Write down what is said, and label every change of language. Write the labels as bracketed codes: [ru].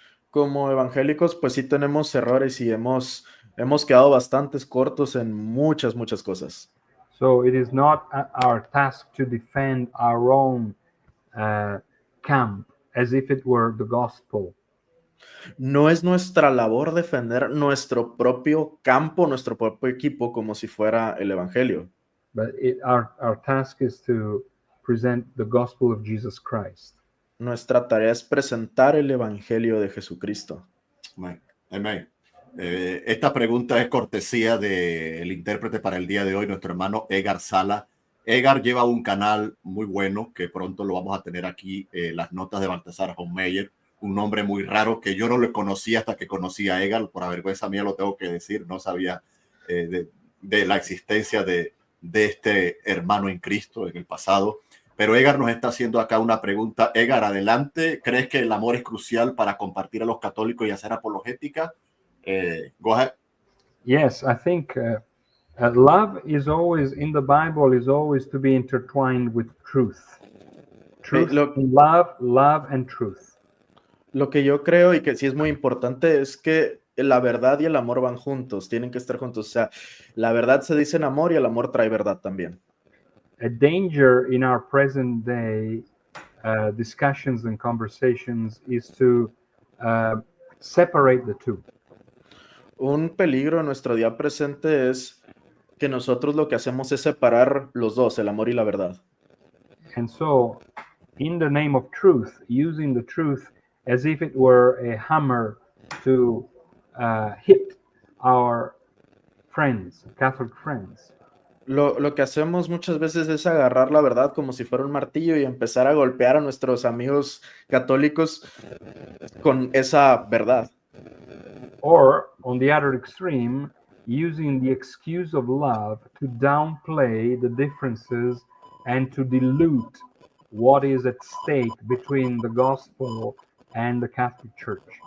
[es] Como evangélicos, pues sí tenemos errores y hemos quedado bastantes cortos en muchas cosas. [en] So it is not our task to defend our own camp as if it were the gospel. [es] No es nuestra labor defender nuestro propio campo, nuestro propio equipo, como si fuera el evangelio. [en] But our task is to present the gospel of Jesus Christ. [es] Nuestra tarea es presentar el evangelio de Jesucristo. Amén. Esta pregunta es cortesía del intérprete para el día de hoy, nuestro hermano Edgar Sala. Edgar lleva un canal muy bueno que pronto lo vamos a tener aquí, las notas de Baltasar Homeyer, un nombre muy raro que yo no lo conocía hasta que conocí a Edgar, por vergüenza mía lo tengo que decir, no sabía de la existencia de este hermano en Cristo en el pasado. Pero Edgar nos está haciendo acá una pregunta. Edgar, adelante. ¿Crees que el amor es crucial para compartir a los católicos y hacer apologética? [en] Go ahead. Yes, I think love is always, in the Bible, is always to be intertwined with truth. Truth and love and truth. [es] Lo que yo creo y que sí es muy importante es que la verdad y el amor van juntos, tienen que estar juntos. O sea, la verdad se dice en amor y el amor trae verdad también. [en] A danger in our present day discussions and conversations is to separate the two. [es] Un peligro en nuestro día presente es que nosotros lo que hacemos es separar los dos, el amor y la verdad. [en] And so, in the name of truth, using the truth as if it were a hammer to hit our friends, Catholic friends. [es] Lo que hacemos muchas veces es agarrar la verdad como si fuera un martillo y empezar a golpear a nuestros amigos católicos con esa verdad. [en] Or, on the other extreme, using the excuse of love to downplay the differences and to dilute what is at stake between the gospel and the Catholic Church.